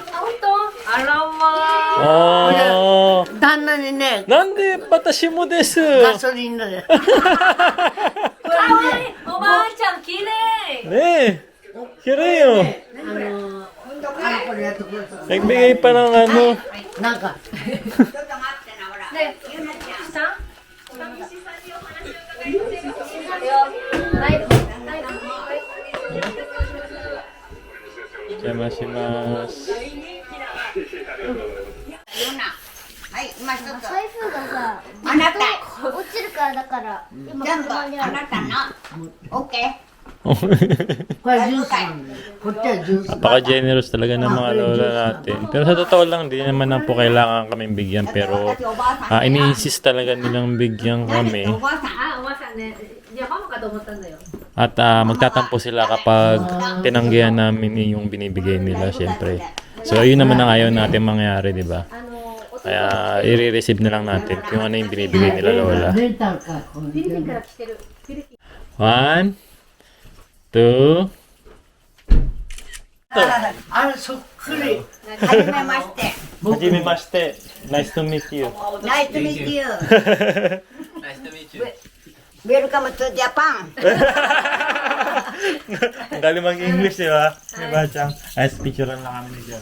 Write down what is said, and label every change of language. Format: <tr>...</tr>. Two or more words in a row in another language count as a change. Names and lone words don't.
<ja>本当？あらまおー。旦那にね、なんで私もです。ガソリンで。かわいいおばあちゃん、きれいねえ。きれいよ。これやってください。</ja> <tl>Nagbigay pa ng ano.</tl> <ja>なんか、ね、下ないお邪魔します。はい、今一つ。台風がさ、あなた。落ちるからだから、今全部ここにある。あなたの。オッケー。これジュースなんだよ。こっちはジュース。</ja> <tl>Napaka-generous talaga ng mga lola natin. Pero sa totoo lang, di naman na po kailangan kaming bigyan. Pero ini-insist talaga nilang bigyan kami.</tl> <ja>おばあさん。あ、おばさんね、いや、ママかと思ったんだよ。</ja> <tl>At magtatampo sila kapag tinanggihan namin yung binibigay nila, syempre. So, ayun naman ang ayaw natin mangyari, di ba? Kaya, i-receive na lang natin kung ano yung binibigay nila lola.</tl> <ja>レンタルか。こフィリピンかれら来てる。フィリピン。 1, 2, あれ、そっくり。はじめまして。 Hajimemashite.</ja> <en>Nice to meet you. Nice meeting. Welcome to Japan.</en> <tl>Ang galing mag-English, di ba? Di ba, Chang? Ay, picturean lang kami dyan.</tl>